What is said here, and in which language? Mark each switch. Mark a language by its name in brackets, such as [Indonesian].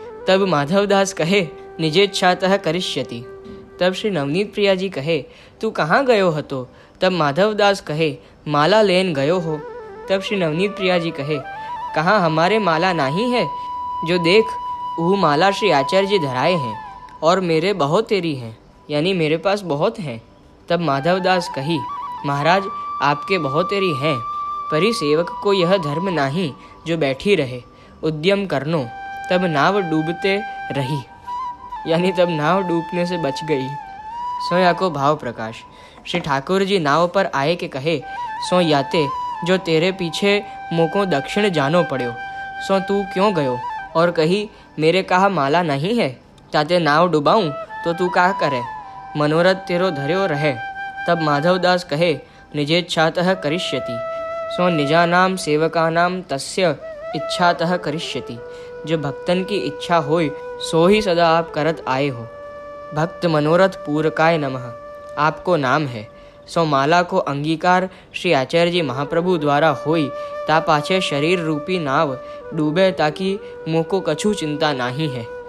[Hindi] तब माधवदास कहे, [Sanskrit] निजेच्छातः करिष्यति। [Hindi] तब श्री नवनीत प्रिया जी कहे, तू कहाँ गयो हतो। तब माधवदास कहे, माला लेन गयो हो। तब श्री नवनीत प्रिया जी कहे, कहाँ हमारे माला नहीं है, जो देख वो माला श्री आचार्य जी धराए हैं और मेरे बहुत तेरी हैं, यानी मेरे पास बहुत हैं। तब माधवदास कही, महाराज आपके बहुत तेरी हैं, परी सेवक को यह धर्म नहीं जो बैठी रहे, उद्यम करनो। तब नाव डूबते रही, यानी तब नाव डूबने से बच गई। या को भाव प्रकाश, श्री ठाकुर जी नाव पर आए के कहे, याते जो तेरे पीछे मोको दक्षिण जानो पड़ो, तू क्यों गयो। और कही, मेरे कहा माला नहीं है, ताते नाव डुबाऊं तो तू कहा करे, मनोरथ तेरो धर्यो रहे। तब माधवदास कहे, [Sanskrit] निजेच्छातः करिष्यति। निजानाम सेवकानाम तस्य इच्छातः करिष्यति। [Hindi] जो भक्तन की इच्छा होय सो ही सदा आप करत आए हो। [Sanskrit] भक्त मनोरथ पूरकाय नमः [Hindi] आपको नाम है। माला को अंगीकार श्री आचार्य जी महाप्रभु द्वारा होई, ता पाछे शरीर रूपी नाव डूबे, ताकि मोको कछु चिंता नहीं है।